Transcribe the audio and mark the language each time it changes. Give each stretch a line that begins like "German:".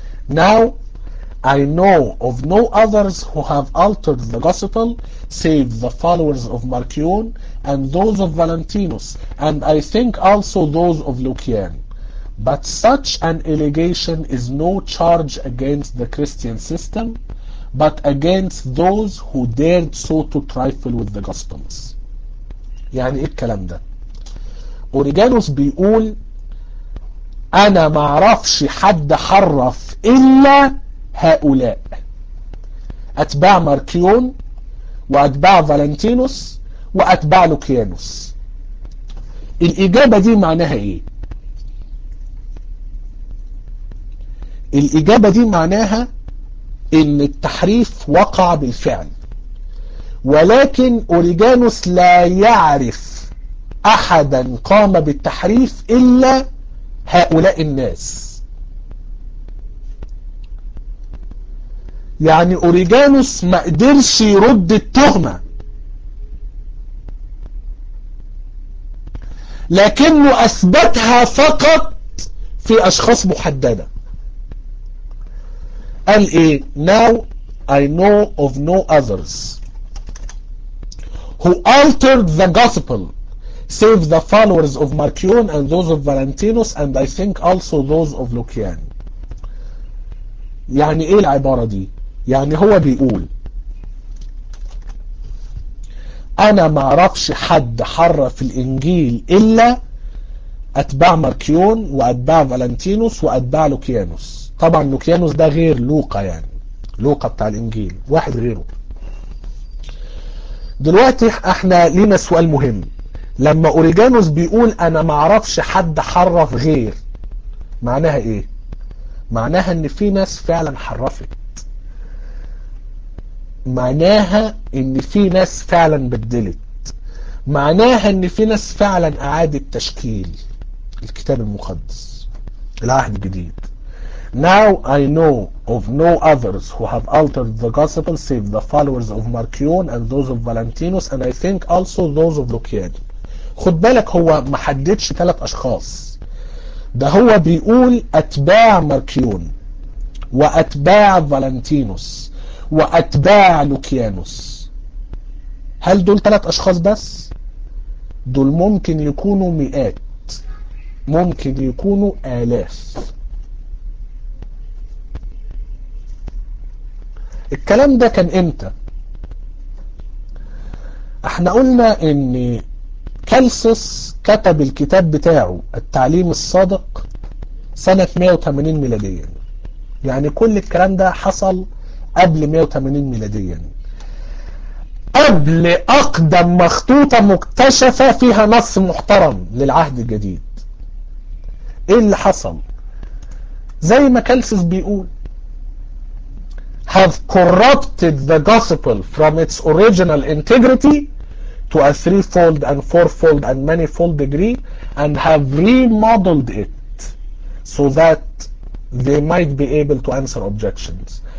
English: Now I know of no others who have altered the gospel save the followers of Marcion and those of Valentinus and I think also those of Lucian. But such an allegation is no charge against the Christian system but against those who dared so to trifle with the gospels.
Arabic: يعني ايه الكلام ده؟ أوريجانوس بيقول انا ما اعرفش حد حرف الا هؤلاء أتباع ماركيون وأتباع فالنتينوس وأتباع لوكيانوس. الإجابة دي معناها إيه؟ الإجابة دي معناها إن التحريف وقع بالفعل ولكن أوريجانوس لا يعرف أحدا قام بالتحريف إلا هؤلاء الناس. يعني أوريجانوس ما قدرش يرد التهمة، لكنه أثبتها فقط في أشخاص محددة. قال إيه؟
English: Now I know of no others who altered the gospel save the followers of Marcion and those of Valentinus and I think also those of Lucian.
Arabic: يعني إيه العبارة دي؟ يعني هو بيقول أنا ما عرفش حد حرف الإنجيل إلا أتباع ماركيون وأتباع فالنتينوس وأتباع لوكيانوس. طبعا لوكيانوس ده غير لوقا، يعني لوقا بتاع الإنجيل واحد غيره. دلوقتي احنا لينا سؤال مهم، لما أوريجانوس بيقول أنا ما عرفش حد حرف غير، معناها إيه؟ معناها إن في ناس فعلا حرفت، معناها ان في ناس فعلا بدلت، معناها ان في ناس فعلا اعادت تشكيل الكتاب المقدس العهد الجديد.
English: Now I know of no others who have altered the gospel save the followers of Marcion and those of Valentinus and I think also those of Lucian.
Arabic: خد بالك هو ما حددش ثلاث اشخاص، ده هو بيقول اتباع ماركيون واتباع فالنتينوس وأتباع لوكيانوس. هل دول ثلاث أشخاص بس؟ دول ممكن يكونوا مئات، ممكن يكونوا آلاف. الكلام ده كان إمتى؟ احنا قلنا إن كالسوس كتب الكتاب بتاعه التعليم الصادق سنة 180 ميلاديا، يعني كل الكلام ده حصل قبل 180 ميلاديا، يعني قبل أقدم مخطوطة مكتشفة فيها نص محترم للعهد الجديد. إيه اللي حصل؟ زي ما كالسوس بيقول
English: have corrupted the gospel from its original integrity to a threefold and fourfold and manifold degree and have remodeled it so that they might be able to answer objections.